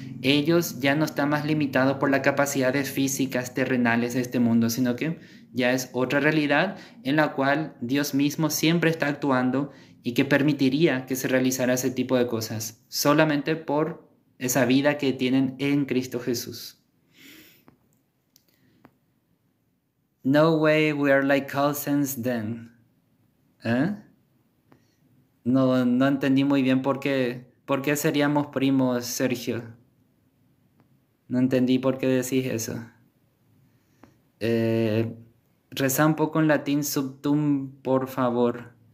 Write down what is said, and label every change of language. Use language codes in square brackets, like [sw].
[es] ellos ya no están más limitados por las capacidades físicas terrenales de este mundo, sino que ya es otra realidad en la cual Dios mismo siempre está actuando y que permitiría que se realizara ese tipo de cosas, solamente por esa vida que tienen en Cristo Jesús. [en] No way we are like cousins then. [es] ¿Eh? No entendí muy bien por qué seríamos primos, Sergio. No entendí por qué decís eso. Eh, Reza un poco en latín subtum, por favor.